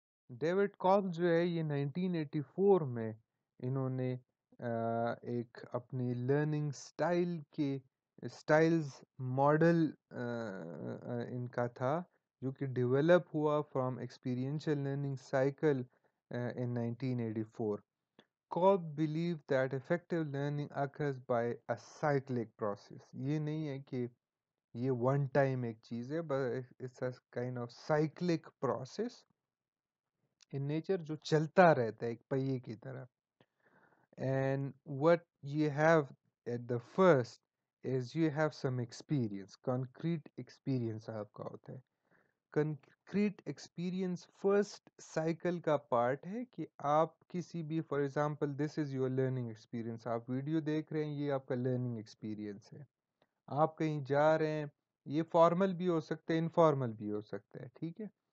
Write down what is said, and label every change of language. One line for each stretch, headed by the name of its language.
Urdu: David کالبس جو ہے یہ 1984 میں انہوں نے ایک اپنی لرننگ سٹائل کے سٹائلز ماڈل ان کا تھا جو کہ ڈیولپ ہوا from experiential learning cycle
English: in 1984. Kolb believed that effective learning occurs by a cyclic process.
Urdu: یہ نہیں ہے کہ یہ ون ٹائم ایک چیز ہے،
English: but it's a kind of cyclic process in nature
Urdu: جو چلتا رہتا ہے ایک پہیے کی طرح.
English: And what you have at the first is you have some experience, concrete experience
Urdu: آپ کا ہوتا ہے. ڈسکریٹ ایکسپیرئنس فرسٹ سائیکل کا پارٹ ہے کہ آپ کسی بھی،
English: for example this is your learning experience,
Urdu: آپ ویڈیو دیکھ رہے ہیں، یہ آپ کا لرننگ ایکسپیرئنس ہے. آپ کہیں جا رہے ہیں، یہ فارمل بھی ہو سکتا ہے، انفارمل بھی ہو سکتا ہے، ٹھیک ہے.